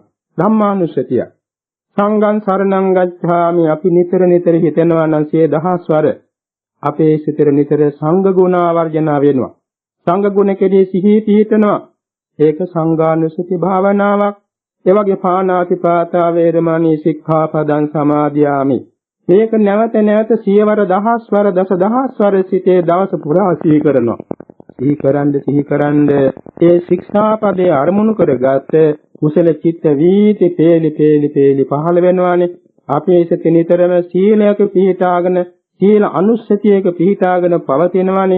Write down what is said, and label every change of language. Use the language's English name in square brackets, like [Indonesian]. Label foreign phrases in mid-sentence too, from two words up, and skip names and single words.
[Sinhala] ධම්මානුස්සතිය. [Pali] සංඝං සරණං ගච්ඡාමි [Sinhala] අපි නිතර හිතනවා නම් සිය දහස්වර අපේ සිතේ නිතර සංඝ ගුණ ආවර්ජනා වෙනවා. සංඝ ගුණ කෙරෙහි සිහි පිහිටනවා. ඒක සංඝානුස්සති භාවනාවක්. ඒ වගේ [Pali] පාණාතිපාතා වේරමණී සික්ඛාපදං සමාදියාමි. [Sinhala] මේක නැවත සියවර දහස්වර දසදහස්වර සිටේ දවස පුරා සිහි කරනවා. සිහි කරන්න ඒ ශික්ෂාපදයේ අරමුණු කරගත් කුසල චිත්ත වීති පේලි පහළ වෙනවානේ. අපේ සිත නිතරම සීලයක පිහිටාගෙන සීල අනුස්සතියක පිහිටාගෙන පවතිනවානේ.